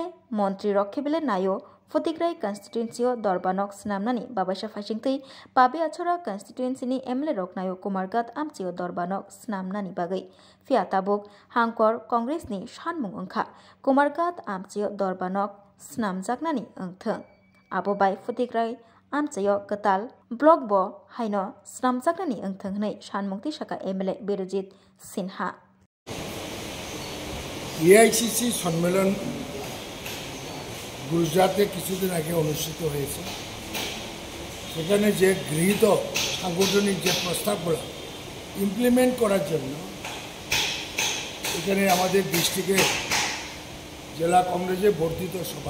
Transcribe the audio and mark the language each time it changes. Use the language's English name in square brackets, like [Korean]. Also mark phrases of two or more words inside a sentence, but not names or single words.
[Kok Borok] मन्त्री रखेबेले नायो फतिग्राई कन्स्टिट्युएन्सियो दरबानक स्नामनानि बाबासा फाइसिंतै पाबे आछरा कन्स्टिट्युएन्सिनि एमएलए रकनायो कुमारघाट आमचियो दरबानक स्नामनानि बागै फियाताबुक हांकर कंग्रेसनि सानमुं ओंखा कुमारघाट आमचियो दरबानक स्नामजाकनानि ओंथों आबो बाय फतिग्राई आमचियो गताल ब्लक बो हायनो स्नामजाकनानि ओंथों हनै सानमुंति साका एमएलए बिरजित सिन्हा [Bangla] এআইসিসি সম্মেলন গুজরাটে কিছুদিন আগে অনুষ্ঠিত হয়েছে সেখানে যে গৃহীত সাংগঠনিক যে প্রস্তাবগুলো ইমপ্লিমেন্ট করার জন্য এখানে আমাদের ডিস্ট্রিক্টে জেলা কংগ্রেসে বর্ধিত সভা